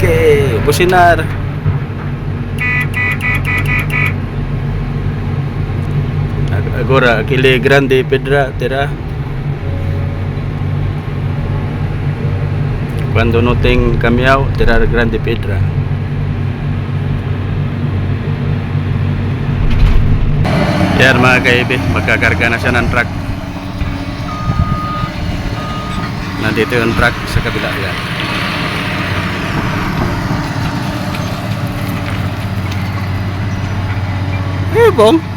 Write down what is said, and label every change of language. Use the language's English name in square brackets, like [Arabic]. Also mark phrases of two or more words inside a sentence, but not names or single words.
[Portuguese] Okay, businar. Agora, aquele grande pedra, terá. Quando não tem caminhão, terá grande pedra. [Filipino] Yan mga kaibi, magkakarga na siya ng truck. Nandito yung truck sa kabila yan. Bong.